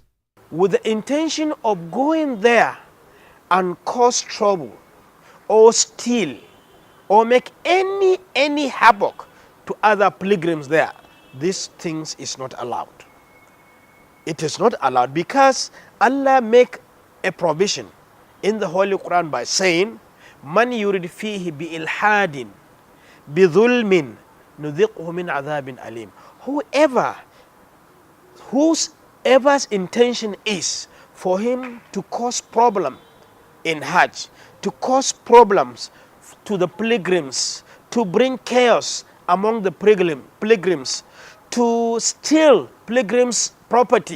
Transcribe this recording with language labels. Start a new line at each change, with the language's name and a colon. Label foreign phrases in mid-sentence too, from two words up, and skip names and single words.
English: With the intention of going there and cause trouble or steal or make any havoc to other pilgrims there, these things is not allowed. It is not allowed because Allah make a provision in the Holy Quran by saying,
Arabic: "من يرد فيه بإلحاد بظلم نذقه من عذاب أليم."
English: Whoever's intention is for him to cause problem in Hajj, to cause problems to the pilgrims, to bring chaos among the pilgrims, to steal pilgrims' property.